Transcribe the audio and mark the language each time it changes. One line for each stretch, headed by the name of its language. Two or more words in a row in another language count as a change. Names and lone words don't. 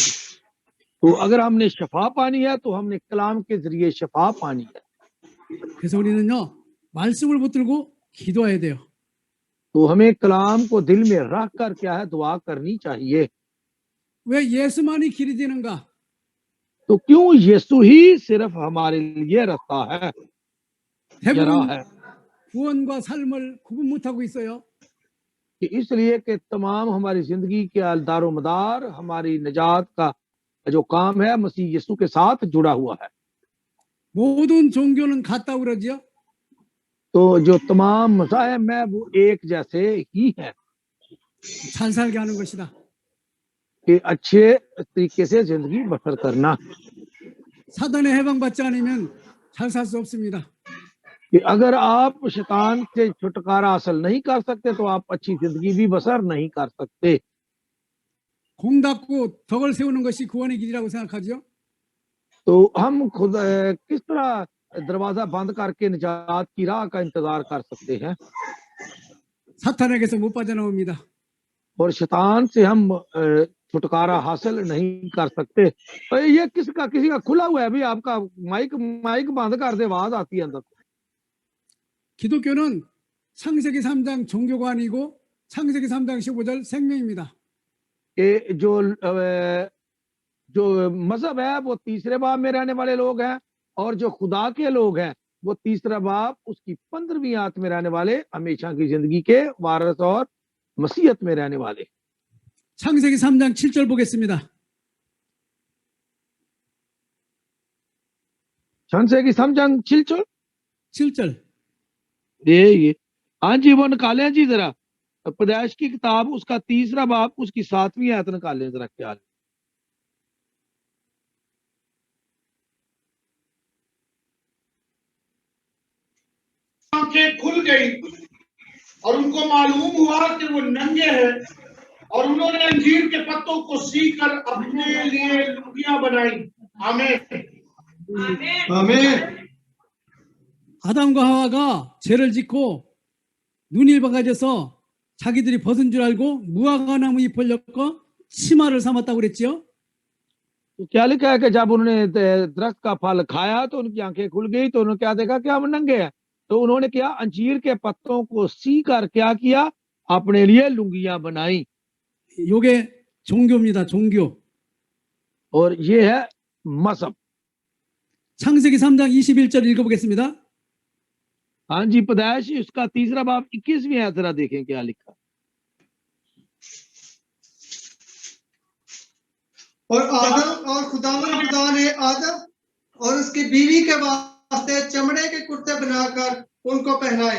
Urdu: تو اگر ہم نے شفا پانی ہے تو ہم نے کلام کے ذریعے شفا پانی ہے.
Korean: 그래서 우리는요 말씀을 붙들고 기도해야 돼요.
Urdu: تو ہمیں کلام کو دل میں رکھ کر کیا ہے دعا کرنی چاہیے.
Korean: 왜 예수만이 길이 되는가?
Urdu: تو کیوں یسوع ہی صرف ہمارے لیے راستہ ہے,
Korean: 대부분
Urdu: ذرا ہے?
Korean: 구원과 삶을 구분 못하고 있어요.
Urdu: کہ اس لیے کہ تمام ہماری زندگی کے دار و مدار ہماری نجات کا جو کام ہے مسیح یسوع کے ساتھ جڑا ہوا ہے.
Korean: 모든 종교는 같다고 그러죠.
Urdu: تو جو تمام مذاہب ہیں وہ ایک جیسے ہی ہیں
Korean: 잘 살게 하는 것이다.
Urdu: کہ اچھے طریقے سے زندگی بسر کرنا,
Korean: 사단에 해방받지 않으면 잘 살 수 없습니다.
Urdu: کہ اگر آپ شیطان سے چھٹکارا حاصل نہیں کر سکتے تو آپ اچھی زندگی بھی بسر نہیں کر سکتے.
Korean: 공 닫고 덕을 세우는 것이 구원의 길이라고 생각하죠.
Urdu: تو ہم خود کس طرح دروازہ بند کرکے نجات کی راہ کا انتظار کر سکتے ہیں,
Korean: 사탄에게서 못 빠져나옵니다.
Urdu: اور شیطان سے ہم چھٹکارا حاصل نہیں کر سکتے. تو یہ کسی کا کھلا ہوا ہے، ابھی آپ کا مائیک بند کر دے، آواز آتی ہے اندر.
Korean: 기독교는 창세기 3장 종교가 아니고 창세기 3장 15절 생명입니다.
Urdu: کہ جو مذہب ہے وہ تیسرے باب میں رہنے والے لوگ ہیں، اور جو خدا کے لوگ ہیں وہ تیسرا باب اس کی 15ویں آیت میں رہنے والے، ہمیشہ کی زندگی کے وارث اور مسیحیت میں رہنے والے.
Korean: 창세기 3장 7절 보겠습니다. की समझन छिलचुल 7절.
Urdu: یہ ہاں جی، وہ نکالیں جی ذرا، پیدائش کی کتاب اس کا تیسرا باب اس کی 7ویں آیت نکالیں ذرا، خیال. آنکھیں کھل گئی اور ان کو معلوم ہوا کہ وہ ننگے ہیں، اور انہوں نے انجیر کے پتوں کو سیکھ کر اپنے لیے لنگیاں بنائی. आमीन। आमीन।
Korean: 아담과 하와가 죄를 짓고 눈이 밝아져서 자기들이 벗은 줄 알고 무화과나무 잎을 엮어 치마를 삼았다고 그랬지요.
Urdu: تو کیا لکھا ہے کہ جب انہوں نے درخت کا پھل کھایا تو ان کی آنکھیں کھل گئی، تو انہوں نے کیا دیکھا کہ ہم ننگے ہیں، تو انہوں نے کیا انجیر کے پتوں کو سی کر کیا کیا، اپنے لیے لنگیاں بنائی.
Korean: 요게 종교입니다. 종교.
Urdu: اور یہ ہے مذہب.
Korean: 창세기 3장 21절 읽어보겠습니다.
Urdu: ہاں جی، پیدائش اس کا تیسرا باب 21ویں آیت ذرا دیکھیں کیا لکھا. اور آدم اور خدا نے آدم اور اس کی بیوی کے واسطے چمڑے کے کرتے بنا کر ان کو پہنائے.